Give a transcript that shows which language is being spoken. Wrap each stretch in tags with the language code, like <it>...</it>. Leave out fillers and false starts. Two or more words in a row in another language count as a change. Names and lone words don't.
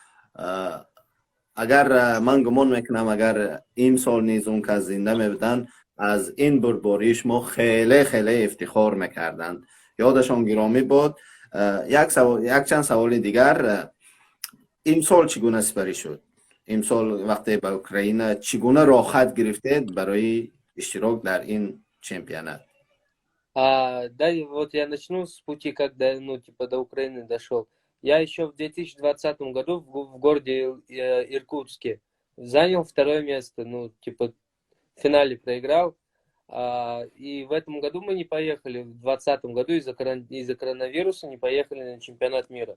<fa>اگر من گمان میکنم اگر این سال نیز اون که زنده میبودن از این برباری شما خیلی خیلی افتخار میکردند یادشان گرامی بود یک چند سوال دیگر این سال چگونه سپری شد این سال وقتی به اوکراین چگونه راحت گرفتید برای اشتراک در این چمپیونات</fa> <ru>Да, и вот я начну с пути, когда, ну, типа, до Украины дошел. Я еще в 2020 году в городе Иркутске занял второе место, ну, типа, в финале проиграл. И в этом году мы не поехали, в 2020 году из-за коронавируса не поехали на чемпионат мира.</ru>